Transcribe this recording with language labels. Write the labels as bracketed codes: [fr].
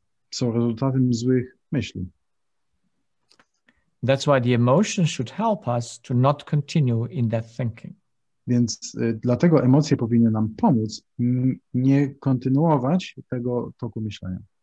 [pl] Są rezultatem złych myśli. [en] That's why the emotions should help us to not continue in that thinking. [pl] Więc dlatego emocje powinny nam pomóc nie kontynuować tego toku myślenia.